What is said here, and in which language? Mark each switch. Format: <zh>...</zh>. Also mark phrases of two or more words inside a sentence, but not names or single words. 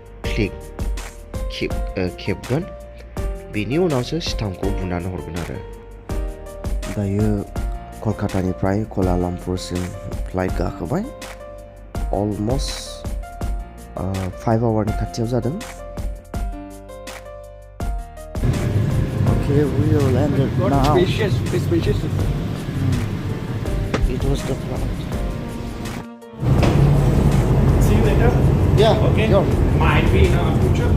<brx>खेबगोन बेनि उनावसो स्टाम्पखौ बुनानै हरगोन आरो दायो कलकातानिफ्राय कुआलालम्पुरसिम फ्लाइट गाखोबाय अलमस्ट 5 आवारनि खाथियाव जादों</brx> <en>Okay, we are landed now. Spacious. It was the flight. See you later. Yeah, Okay. Sure. Might be in our future.</en>